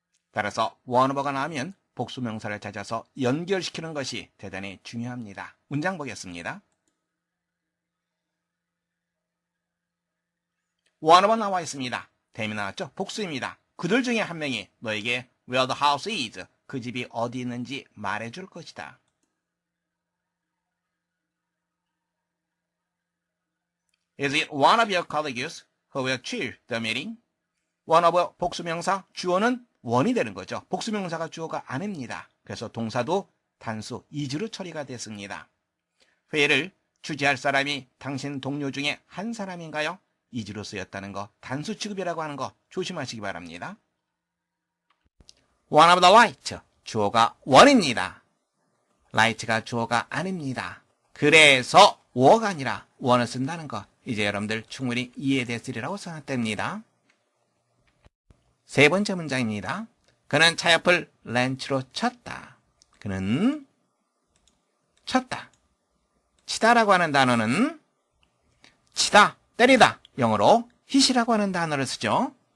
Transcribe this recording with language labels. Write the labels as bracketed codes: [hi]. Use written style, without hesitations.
[ko] 따라서 one of가 나오면 복수 명사를 찾아서 연결시키는 것이 대단히 중요합니다. 문장 보겠습니다. one of 나와 있습니다. 대미 나왔죠? 복수입니다. 그들 중에 한 명이 너에게 [en] where the house is, [ko] 그 집이 어디 있는지 말해줄 것이다. [en] Is it one of your colleagues who will chair the meeting? [ko] one of 복수명사 주어는 one이 되는 거죠. 복수명사가 주어가 아닙니다. 그래서 동사도 단수 is로 처리가 됐습니다. 회의를 주재할 사람이 당신 동료 중에 한 사람인가요? is로 쓰였다는 거, 단수 취급이라고 하는 거 조심하시기 바랍니다. [en] one of the light, [ko] 주어가 one입니다. light가 주어가 아닙니다. 그래서 were가 아니라 one을 쓴다는 거 이제 여러분들 충분히 이해됐으리라고 생각됩니다. 세 번째 문장입니다. 그는 차 옆을 렌치로 쳤다. 그는 쳤다. 치다라고 하는 단어는 치다, 때리다, 영어로 hit이라고 하는 단어를 쓰죠.